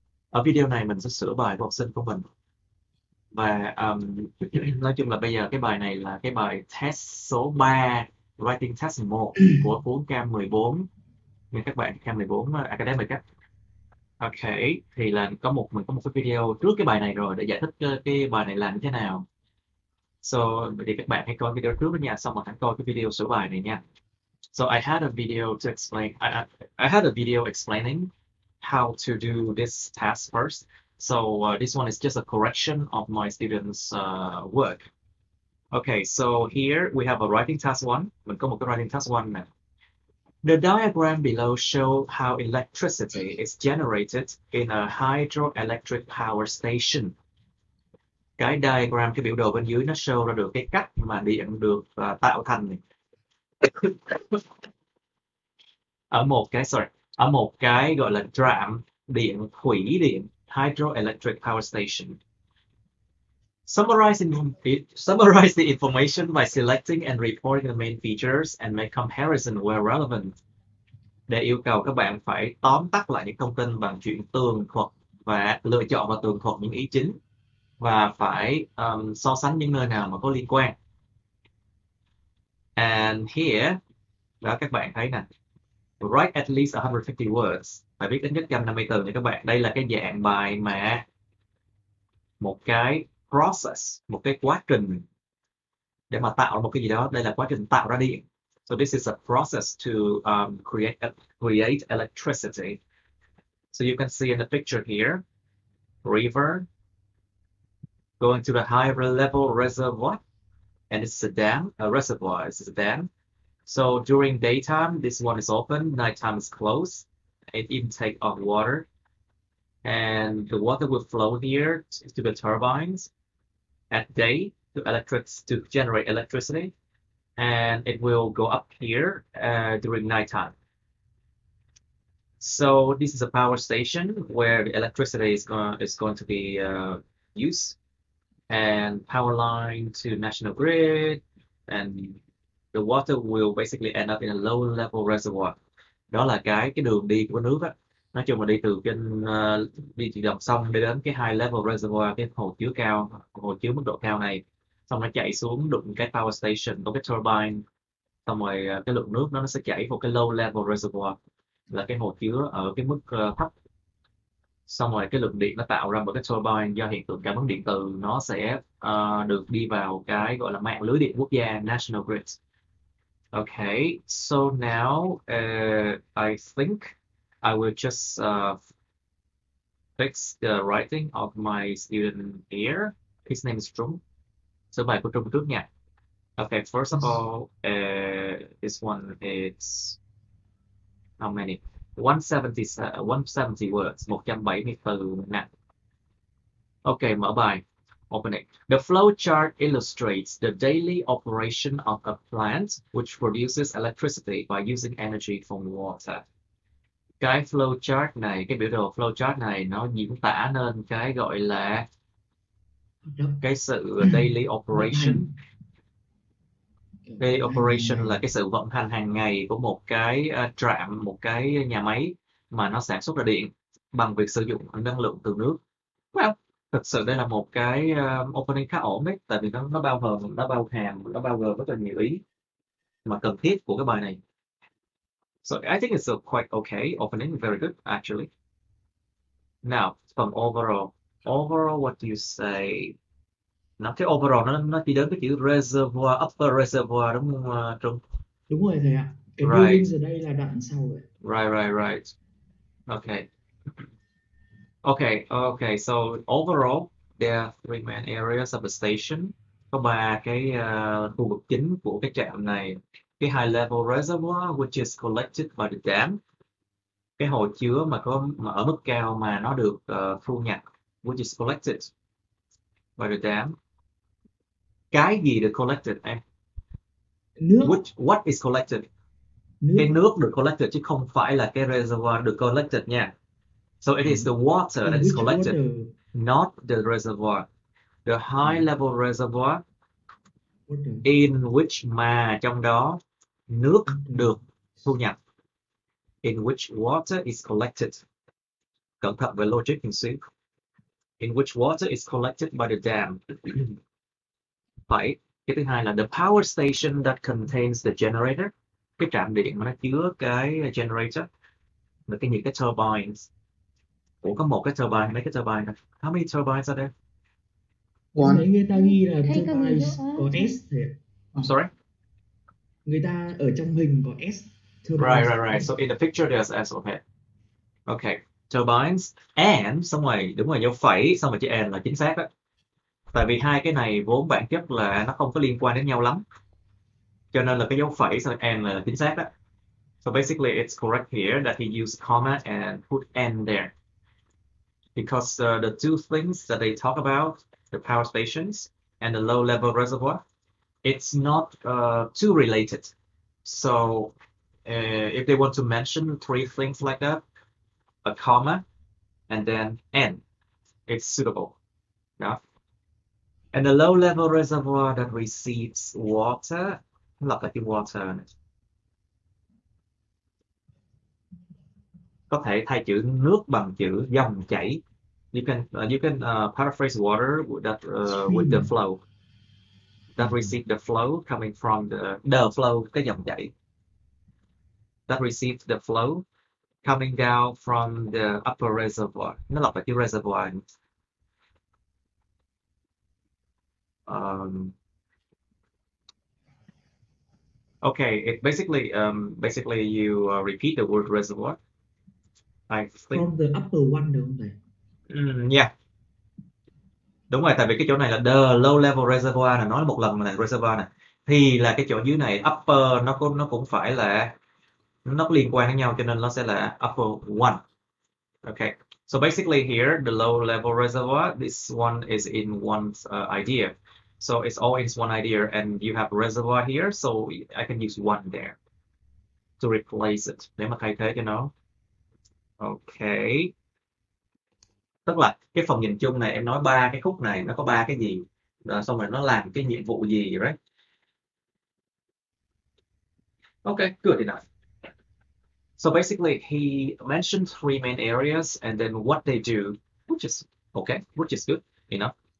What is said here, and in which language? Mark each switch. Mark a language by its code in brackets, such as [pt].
[vi] Ở video này mình sẽ sửa bài của học sinh của mình. Và nói chung là bây giờ cái bài này là cái bài test số 3, writing test 1 của cuốn Cam 14 nha các bạn, Cam 14 academic á. Ok, thì là mình có một cái video trước cái bài này rồi để giải thích cái bài này làm như thế nào. So thì các bạn hãy coi video trước đó nha, xong rồi hãy coi cái video sửa bài này nha. [en] So I had a video to explain. I had a video explaining how to do this task first. So this one is just a correction of my students' work. Okay, so here we have a writing task 1. [vi] Mình có một cái writing task 1 nè. [en] The diagram below show how electricity is generated in a hydroelectric power station. [vi] Cái diagram, cái biểu đồ bên dưới nó show ra được cái cách mà điện được tạo thành này. Ở một cái gọi là trạm điện, thủy điện, hydroelectric power station. [en] Summarize the information by selecting and reporting the main features and make comparison where relevant. [vi] Để yêu cầu các bạn phải tóm tắt lại những thông tin bằng chuyện tường thuật và lựa chọn và tường thuật những ý chính và phải so sánh những nơi nào mà có liên quan. [en] And here, [vi] đó các bạn thấy nè, [en] write at least 150 words. [vi] Phải viết ít nhất 150 từ nha các bạn. Đây là cái dạng bài mà một cái process, một cái quá trình để mà tạo ra một cái gì đó. Đây là quá trình tạo ra điện. [en] So this is a process to create electricity. So you can see in the picture here, river going to the higher level reservoir, and it's a dam, a reservoir, it's a dam. So during daytime, this one is open, nighttime is closed, an intake of water, and the water will flow here to the turbines at day to generate electricity, and it will go up here during nighttime. So this is a power station where the electricity is going to be used, and power line to national grid, and the water will basically end up in a low level reservoir. [vi] Đó là cái đường đi của nước á. Nói chung là đi từ đi từ dòng sông đi đến cái high level reservoir, cái hồ chứa cao, hồ chứa mức độ cao này, xong nó chạy xuống đụng cái power station có cái turbine, xong rồi cái lượng nước nó sẽ chảy vào cái low level reservoir, là cái hồ chứa ở cái mức thấp. Xong rồi cái lượng điện nó tạo ra bởi cái turbine do hiện tượng cảm ứng điện từ, nó sẽ được đi vào cái gọi là mạng lưới điện quốc gia, national grid. [en] Okay, so now I think I will just fix the writing of my student here. His name is Trung. [vi] Số bài của Trung trước nha. [en] Okay, first of all, this one is how many? [vi] 170 words, 170 từ nè. Okay, mở bài. [en] Open it. The flow chart illustrates the daily operation of a plant which produces electricity by using energy from water. [vi] Cái flow chart này, cái biểu đồ flow chart này nó diễn tả nên cái gọi là cái sự daily operation. Daily operation là cái sự vận hành hàng ngày của một cái trạm, một cái nhà máy mà nó sản xuất ra điện bằng việc sử dụng năng lượng từ nước. Well, thực sự đây là một cái opening khá ổn đấy, tại vì nó bao gồm rất là nhiều ý mà cần thiết của cái bài này. [en] So I think it's a quite okay opening, very good actually. Now, from overall what do you say? [vi] Nó cái overall nó chỉ đến cái chữ reservoir, upper reservoir đúng không Trung? Đúng rồi thầy ạ. Cái [en] Right. [vi] buildings ở đây là đoạn sau rồi. [en] Right. Okay, so overall there are 3 main areas of the station. [vi] Có 3 cái khu vực chính của cái trạm này. [en] Cái high level reservoir which is collected by the dam. [vi] Cái hồ chứa mà ở mức cao mà nó được thu nhập, [en] which is collected by the dam. [vi] Cái gì được collected em? Nước. [en] What is collected? [vi] Nước. Cái nước được collected chứ không phải là cái reservoir được collected nha. [en] So it is the water that is collected, Water? not the reservoir. The high level reservoir Water. in which [vi] mà trong đó nước được thu nhập. [en] In which water is collected. [vi] Cẩn thận về logic một xíu. [en] In which water is collected by the dam. [vi] Vậy, cái thứ hai là [en] the power station that contains the generator. [vi] Cái trạm điện mà nó chứa cái generator. Là những cái turbines. Ủa có một cái turbine hay mấy cái turbine này? [en] How many turbines are there? [vi] Đấy người ta ghi là turbines có S thì. [en] I'm sorry? [vi] Người ta ở trong hình có S. [en] Right. So in the picture there's S, okay. Okay. [vi] Turbines and xong rồi đúng rồi dấu phẩy xong rồi chữ and là chính xác đó. Tại vì hai cái này vốn bản chất là nó không có liên quan đến nhau lắm. Cho nên là cái dấu phẩy xong and là chính xác đó. [en] So basically it's correct here that he used comma and put and there. Because the two things that they talk about, the power stations and the low level reservoir, it's not too related. So if they want to mention three things like that, a comma and then n, it's suitable. Yeah. And the low level reservoir that receives water, [vi] lặp lại chữ [en] water này. [vi] Có thể thay chữ nước bằng chữ dòng chảy. [en] You can paraphrase water with the flow. That receive the flow coming from the flow, [vi] cái dòng chảy. [en] That receives the flow coming down from the upper reservoir. [vi] Nó lặp lại chữ reservoir. [en] Okay, it basically you repeat the word reservoir. I think. From the upper one [vi] được không thầy? [en] Yeah. [vi] Đúng rồi, tại vì cái chỗ này là the low level reservoir là nói một lần là reservoir này. Thì là cái chỗ dưới này upper nó cũng phải là nó có liên quan với nhau cho nên nó sẽ là upper one. [en] Okay. So basically here the low level reservoir, this one is in one idea. So it's all in one idea and you have reservoir here, so I can use one there to replace it. [vi] Để mà thay thế cho nó. Okay. Tức là cái phần nhìn chung này em nói ba cái khúc này nó có ba cái gì, rồi xong rồi nó làm cái nhiệm vụ gì, right? [en] Okay, good enough. So basically he mentioned three main areas and then what they do, which is okay, which is good enough.